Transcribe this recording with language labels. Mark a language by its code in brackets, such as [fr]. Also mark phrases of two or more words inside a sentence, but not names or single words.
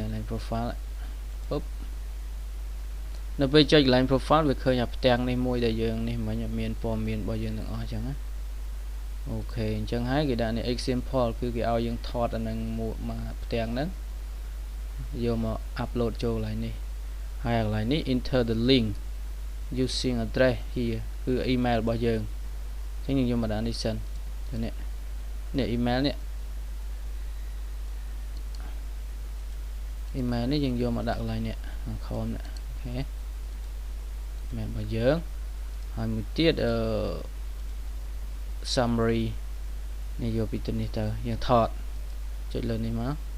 [en] line profile [km] ពឹបនៅពេលចុច [en] line profile [km] វាឃើញអាផ្ទាំងនេះមួយដែលយើងនេះមិញមានព័ត៌មានរបស់យើងទាំងអស់អញ្ចឹងណាអូខេអញ្ចឹងហើយគេដាក់នេះ example គឺគេឲ្យយើងថតអានឹងមកផ្ទាំងហ្នឹងយកមក upload ចូលកន្លែងនេះហើយកន្លែងនេះ [en] enter the link using address here [km] គឺ email របស់យើងអញ្ចឹងយើងយកមកដាក់នេះសិននេះ email នេះ email នេះយើងយកមកដាក់កន្លែងនេះខមនេះអូខេ email របស់យើងហើយមួយទៀតsummary នេះយកពីទៅនេះទៅយើងថតចុចលើនេះមក